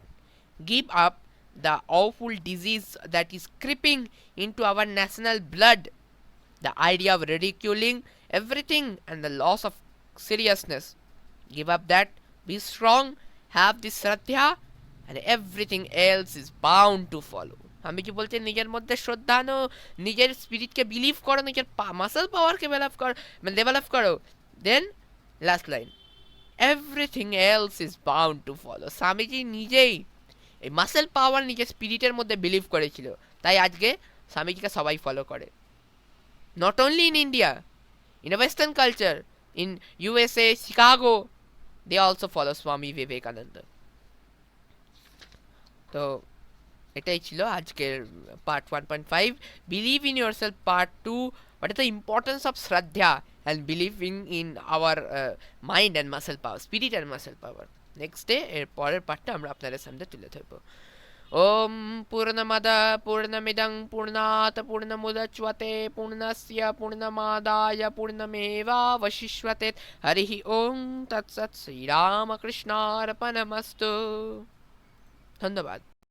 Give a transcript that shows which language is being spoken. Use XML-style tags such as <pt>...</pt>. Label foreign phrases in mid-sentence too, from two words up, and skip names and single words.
<en>Give up the awful disease that is creeping into our national blood, the idea of ridiculing everything and the loss of seriousness. Give up that, be strong, have this Shraddha, and everything else is bound to follow.</en> <bn>আমি কি বলছি নিজের মধ্যে শ্রদ্ধা আনো, নিজের স্পিরিটকে বিলিভ করো, নিজের</bn> <en>muscle powerকে</en> <bn>ডেভেলপ করো,</bn> <en>then last line, everything else is bound to follow.</en> <bn>স্বামীজি নিজেই এই</bn> <en>muscle power</en> <bn>নিজের স্পিরিটের মধ্যে বিলিভ করেছিল, তাই আজকে স্বামীজিকে সবাই ফলো করে।</bn> <en>Not only in India, in western culture, in USA, Chicago, they also follow Swami Vivekananda.</en> <bn>তো এটাই ছিল আজকের পার্ট 1.5,</bn> <en>Believe in yourself part 2, what is the importance of Shraddha and believing in our mind and muscle power, spirit and muscle power. next day</en> <bn>এর পরের পার্টটা আমরা আপনাদের সামনে তুলে ধরবো।</bn> <sa>ওম পূর্ণমদ পূর্ণমিদং পূর্ণাৎ পূর্ণমুদচ্যতে পূর্ণস্য পূর্ণমাদায় পূর্ণমেবাবশিষ্যতে। হরিঃ ওম তৎসৎ। শ্রীরামকৃষ্ণার্পণমস্তু। ধন্যবাদ।</sa>